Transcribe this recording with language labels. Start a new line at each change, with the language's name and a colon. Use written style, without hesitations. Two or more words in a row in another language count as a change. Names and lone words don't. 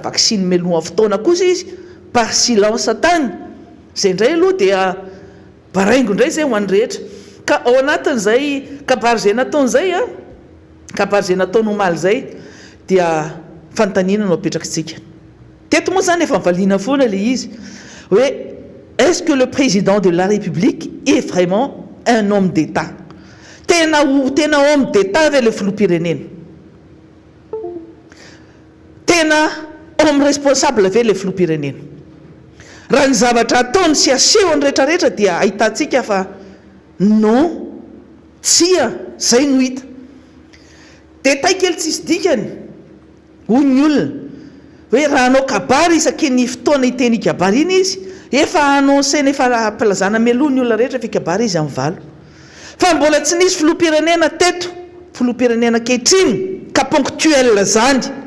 Malagasy: vaksiny meloa fotoana kosa izy
French: par silence
Malagasy: tany zay indray aloha dia baraingo indray zay ho an'ny rehetra ka ao anatin'izay kabary zay nataon'izay a kabary zay nataony omaly zay dia fanontaniana no apetrakintsika teto moa zany efa mivaliana foana le izy hoe
French: est-ce que le président de la République est vraiment un homme d'État
Malagasy: tena
French: homme d'État
Malagasy: ve le filoham-pirenena tena
French: homme responsable
Malagasy: ve le filoham-pirenena raha ny zavatra ataony sy asehony rehetrarehetra dia ahitantsika fa non tsia zay no hita détail kely tsisy dikany hoy ny olona hoe raha anao kabary isaky ny fotoana hiteny kabary iny izy efa anonseny efa ampilazana meloa ny olona rehetra fa kabary izy amin'ny valo fa mbola tsy nisy filoham-pirenena teto filoham-pirenena kehitriny ka ponctuel zany